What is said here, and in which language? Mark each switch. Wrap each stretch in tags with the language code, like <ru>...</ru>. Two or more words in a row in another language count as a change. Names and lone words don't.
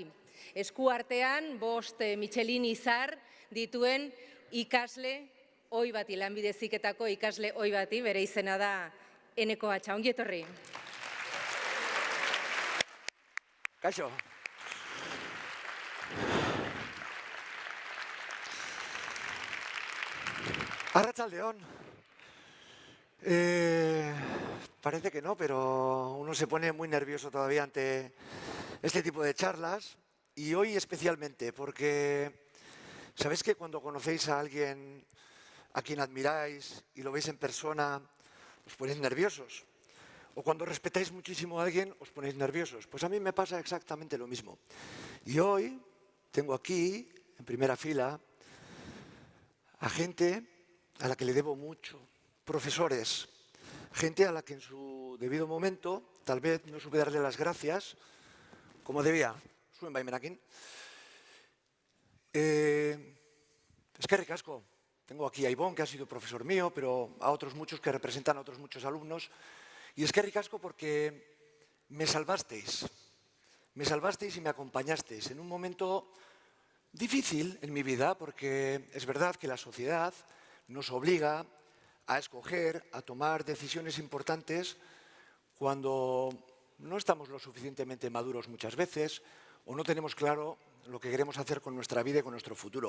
<eu>Esku artean 5 Michelin izar dituen ikasle ohi bati, lanbide heziketako ikasle ohi bati, bere izena da Eneko Hatxa. Ongi etorri. Kaixo. Arratsaldeon.</eu> <es>Parece que no, pero uno se pone muy nervioso todavía ante este tipo de charlas y hoy especialmente porque sabéis que cuando conocéis a alguien a quien admiráis y lo veis en persona os ponéis nerviosos o cuando respetáis muchísimo a alguien os ponéis nerviosos. Pues a mí me pasa exactamente lo mismo. Y hoy tengo aquí en primera fila a gente a la que le debo mucho, profesores, gente a la que en su debido momento tal vez no supe darle las gracias como debía.</es> <eu>Zuen baimenakin. Eskerrik asko.</eu> <es>Tengo aquí a Ivonne, que ha sido profesor mío, pero a otros muchos que representan a otros muchos alumnos. Y</es> <eu>eskerrik asko</eu> <es>porque me salvasteis. Me salvasteis y me acompañasteis en un momento difícil en mi vida, porque es verdad que la sociedad nos obliga a escoger, a tomar decisiones importantes cuando no estamos lo suficientemente maduros muchas veces o no tenemos claro lo que queremos hacer con nuestra vida y con nuestro futuro.</es>